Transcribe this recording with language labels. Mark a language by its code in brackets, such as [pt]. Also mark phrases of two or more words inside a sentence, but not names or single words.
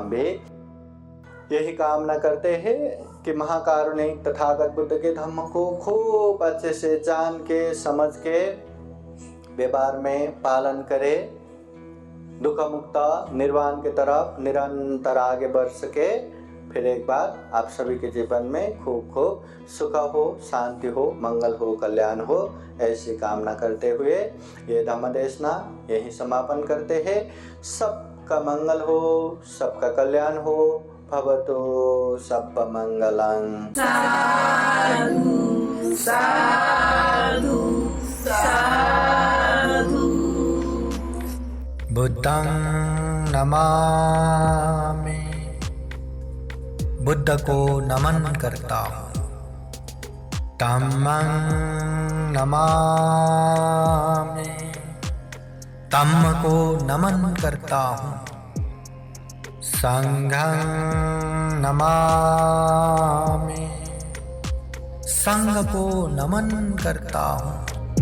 [hi] तो हम भी यही कामना करते हैं कि महाकारुणिक तथागत बुद्ध के धम्म को खूब अच्छे से जान के समझ के व्यवहार में पालन करे, दुख मुक्त निर्वाण की तरफ निरंतर आगे बढ़ सके। फिर एक बार आप सभी के जीवन में खूब खूब सुख हो, शांति हो, मंगल हो, कल्याण हो, ऐसी कामना करते हुए ये धम्म देशना यही समापन करते हैं। सबका मंगल हो, सबका कल्याण हो। [pi] भवतु सब्ब मंगलं। साधु साधु साधु। बुद्धं नमामि, [hi] बुद्ध को नमन करता हूँ। [pi] धम्मं नमामि, [hi] धम्म को नमन करता हूँ। [pi] संघं नमामि, [hi] संघ को नमन करता हूँ।